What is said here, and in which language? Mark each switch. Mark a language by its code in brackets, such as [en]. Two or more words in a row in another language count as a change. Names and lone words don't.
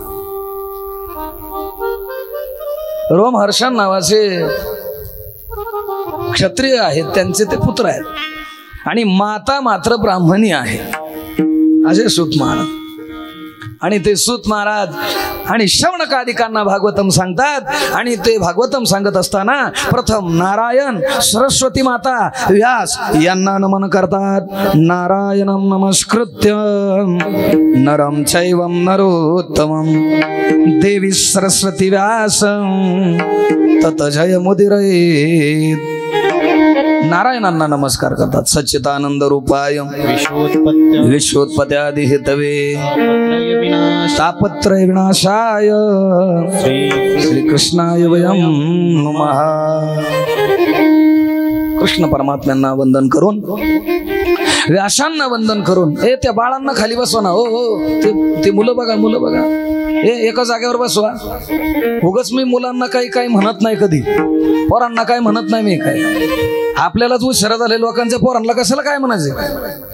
[mr] रोमहर्षण नावाचे क्षत्रिय आहेत, त्यांचे ते पुत्र आहेत, आणि माता मात्र ब्राह्मणी आहे, असे सुत महाराज. आणि ते सुत महाराज आणि शौनकादिकांना भागवतम सांगतात. आणि ते भागवतम सांगत असताना प्रथम नारायण, सरस्वती माता, व्यास यांना नमन करतात. [sa] नारायणं नमस्कृत्य नरं चैवं नरोत्तमं देवी सरस्वती व्यासं तत जयमुदीरयेत्. [mr] नारायणांना नमस्कार करतात. [sa] सच्चिदानंद रूपाय विश्वोत्पत्त्यादि हेतवे तापत्रय विनाशाय श्री कृष्णाय वयं नमः. [mr] कृष्ण परमात्म्यांना वंदन करून, व्यासांना वंदन करून, त्या बाळांना खाली बसवा ना. हो, ते मुलं बघा, मुलं बघा, एका जागेवर बसवा. उगाच मी मुलांना काही म्हणत नाही, कधी पोरांना काय म्हणत नाही मी. काय आपल्यालाच उशिरा झाले, लोकांच्या पोरांना कशाला काय म्हणायचे?